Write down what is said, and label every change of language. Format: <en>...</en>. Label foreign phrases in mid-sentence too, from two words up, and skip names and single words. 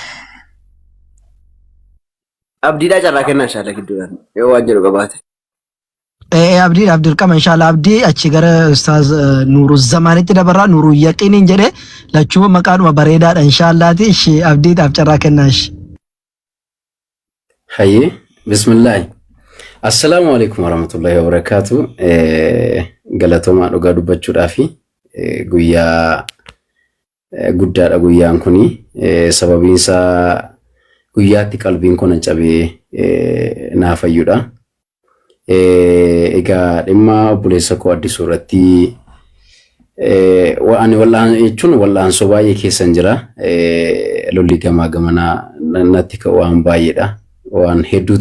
<om>abdiidhaa carraa kennaa inshallah gidduudhaan yoo waan jedhu qabaate. Abdul Qama inshallah abdi achi gara ustaz Nuru Zamanitti dabarra Nuru Yaqinin jedhe lachuu maqaadhuma bareedaadha inshallaati ishi abdiidhaaf carraa kennaash. Hayye bismillah.</om> <ar>السلام عليكم ورحمة الله وبركاته.</ar> <om>Galatoomaa dhugaa dubbachuudhaafi guyyaa guddaadha guyyaan kuni sababiinsa guyyaatti qalbiin kun cabee naafayyuudha. Egaa dhimma obboleessa koo Addisuu irratti waan wallaan jechuun wallaan so baay'ee keessan jira lolli gamaa gamanaa natti waan baay'eedha waan hedduutu</om>